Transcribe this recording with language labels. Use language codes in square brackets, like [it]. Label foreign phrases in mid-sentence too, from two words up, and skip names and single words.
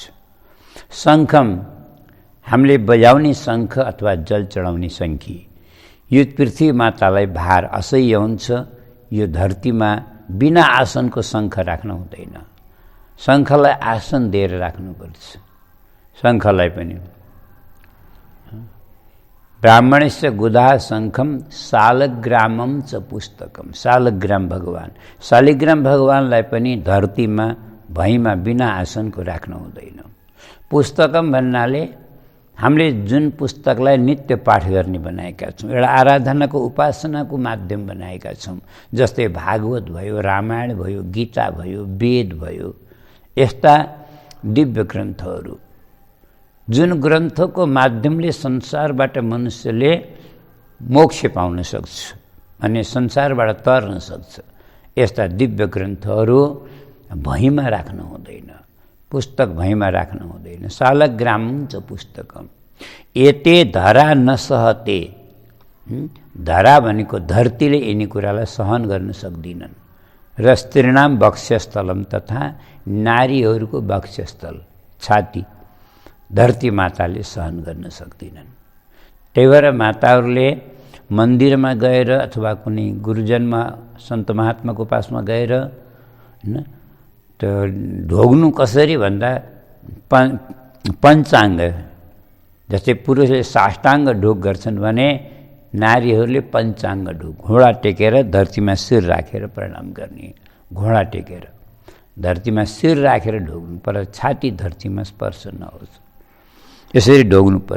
[ne] शङ्खम हामीले बजाउने शङ्ख अथवा जल चढाउने शङ्खी, यो पृथ्वी मातालाई भार असह्य हुन्छ। यो धरतीमा बिना आसनको शङ्ख राख्न हुँदैन, शङ्खलाई आसन दिएर राख्नुपर्छ। शङ्खलाई पनि [sa] ब्राह्मणस्य गुदा शङ्खम शालग्रामम च पुस्तकम, [ne] शालग्राम भगवान, शालिग्राम भगवानलाई पनि धरतीमा भैँमा बिना आसनको राख्न हुँदैन। पुस्तकम भन्नाले हामीले जुन पुस्तकलाई नित्य पाठ गर्ने बनाएका छौँ, एउटा आराधनाको उपासनाको माध्यम बनाएका छौँ, जस्तै भागवत भयो, रामायण भयो, गीता भयो, वेद भयो, यस्ता दिव्य ग्रन्थहरू जुन ग्रन्थको माध्यमले संसारबाट मनुष्यले मोक्ष पाउन सक्छ अनि संसारबाट तर्न सक्छ, यस्ता दिव्य ग्रन्थहरू भैँमा राख्न हुँदैन, पुस्तक भैँमा राख्न हुँदैन। [sa] शालग्राम च पुस्तकम एते धरा न सहते, [ne] धरा भनेको धरतीले यिनी कुरालाई सहन गर्न सक्दिनन्। र [sa] स्त्रीणाम वक्षस्थलम, [ne] तथा नारीहरूको वक्षस्थल छाती धरती माताले सहन गर्न सक्दिनन्। त्यही भएर माताहरूले मन्दिरमा गएर अथवा कुनै गुरुजनमा सन्त महात्माको पासमा गएर होइन त्यो ढोग्नु कसरी भन्दा पञ्चाङ्ग, जस्तै पुरुषले साष्टाङ्ग ढोग गर्छन् भने नारीहरूले पञ्चाङ्ग ढोग, घोडा टेकेर धरतीमा शिर राखेर प्रणाम गर्ने, घोडा टेकेर धरतीमा शिर राखेर ढोग्नु पर, छाती धरतीमा स्पर्श नहोस्, यसरी ढोग्नुपर्छ।